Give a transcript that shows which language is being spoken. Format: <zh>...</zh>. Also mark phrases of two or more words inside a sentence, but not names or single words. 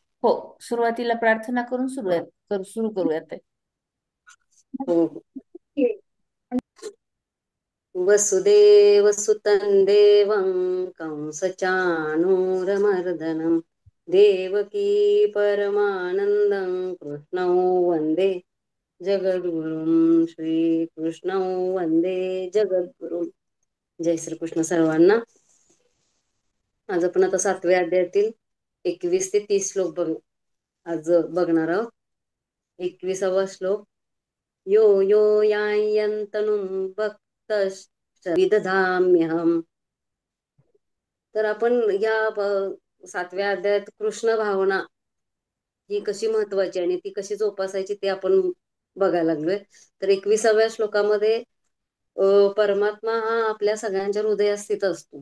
<mr>हो, सुरुवातीला प्रार्थना करून सुरू करूयात. हो हो.</mr> <sa>वसुदेव सुतं देवं कंसचाणूरमर्दनं देवकी परमानन्दं कृष्णौ वन्दे जगद्गुरुं श्रीकृष्णौ वन्दे जगद्गुरुं.</sa> <mr>जय श्रीकृष्ण सर्वांना. आज आपण आता 7व्या अध्यायातील 21 ते 30 श्लोक आज बघणार आहोत. 21वा श्लोक.</mr> <sa>यो यो यायन्तनुं विदधाम्यहम्.</sa> <mr>तर आपण या 7व्या अध्यायात कृष्ण भावना ही कशी महत्वाची आणि ती कशी जोपासायची ते आपण बघायला लागलोय. तर 21व्या श्लोकामध्ये परमात्मा हा आपल्या सगळ्यांच्या हृदयात स्थित असतो.</mr>